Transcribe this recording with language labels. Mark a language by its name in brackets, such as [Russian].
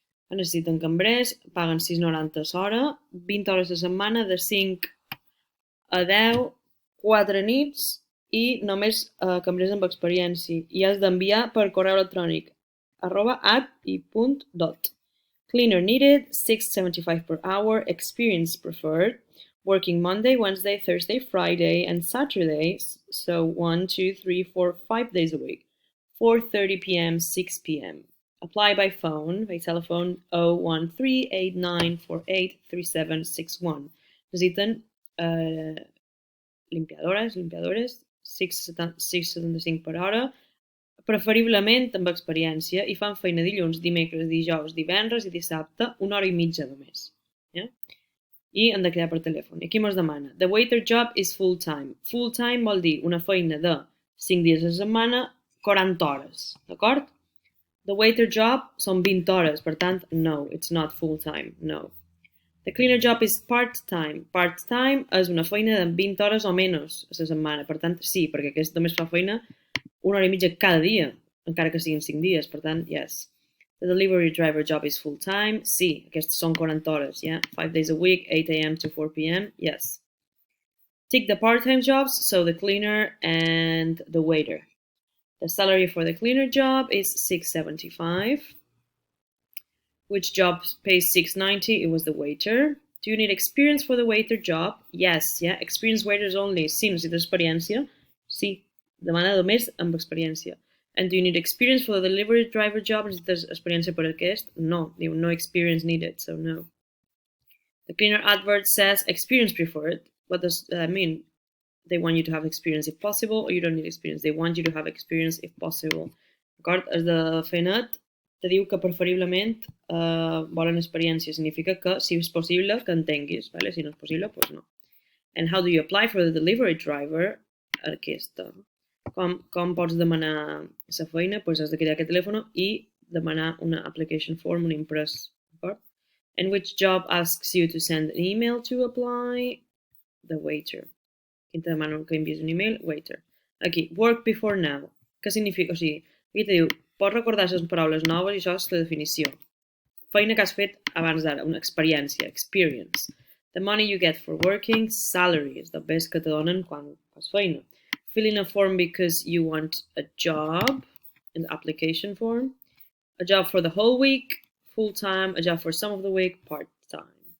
[Catalan] Necessiten cambrers, paguen £6.90 l'hora, 20 hores a setmana, de 5 a 10, 4 nits i només cambrers amb experiència. I has d'enviar per correu electrònic @i.dot. [English] Cleaner needed, £6.75 per hour, experience preferred. Working Monday, Wednesday, Thursday, Friday, and Saturdays, so 1, 2, 3, 4, 5 days a week, 4:30 p.m., 6 p.m. Apply by phone, by telephone 01389483761. [Catalan] Necessiten limpiadores, 6,75 per hora, preferiblement amb experiència, i fan feina dilluns, dimecres, dijous, divendres i dissabte, 1 hora i mitja només. [English] Yeah? [Catalan] I han de crear per telèfon. I aquí mos demana, [English] the waiter job is full-time. [Catalan] Full-time vol dir una feina de 5 dies a la setmana, 40 hores, d'acord? [English] The waiter job [Catalan] són 20 hores, per tant, no, [English] it's not full-time, no. The cleaner job is part-time. [Catalan] Part-time és una feina de 20 hores o menys a la setmana, per tant, sí, perquè aquest només fa feina 1 hora i mitja cada dia, encara que siguin 5 dies, per tant, [English] yes. The delivery driver job is full-time. [Catalan] Sí, aquests són 40 hores, [English] yeah? 5 days a week, 8 a.m. to 4 p.m., yes. Tick the part-time jobs, so the cleaner and the waiter. The salary for the cleaner job is $6.75. Which job pays $6.90? It was the waiter. Do you need experience for the waiter job? Yes, yeah. Experienced waiters only. [Catalan] Sí, necessites experiència? Sí. Demana només amb experiència. [English] And do you need experience for the delivery driver job? [Catalan] Necessites experiència per aquest? [English] No. [Catalan] Diu [English] no experience needed, so no. The cleaner advert says experience preferred. What does that mean? They want you to have experience if possible, or you don't need experience. They want you to have experience if possible. [Catalan] D'acord? És de fer net te diu que preferiblement volen experiència. Significa que, si és possible, que entenguis. Vale? Si no és possible, doncs no. [English] And how do you apply for the delivery driver? [Catalan] Aquesta. Com pots demanar la feina? Doncs has de crear aquest telèfon i demanar una application form, un imprès. D'acord? [English] And which job asks you to send an email to apply? The waiter. [Catalan] Qui te demana que envies un email? [English] Waiter. [Catalan] Aquí, [English] work before now. [Catalan] Què significa? O sigui, aquí te diu, pots recordar les paraules noves i això és la definició. Feina que has fet abans d'ara, una experiència, experience. [English] The money you get for working, salary, [Catalan] és el bes que te donen quan fas feina. [English] Fill in a form because you want a job, an application form. A job for the whole week, full time, a job for some of the week, part time.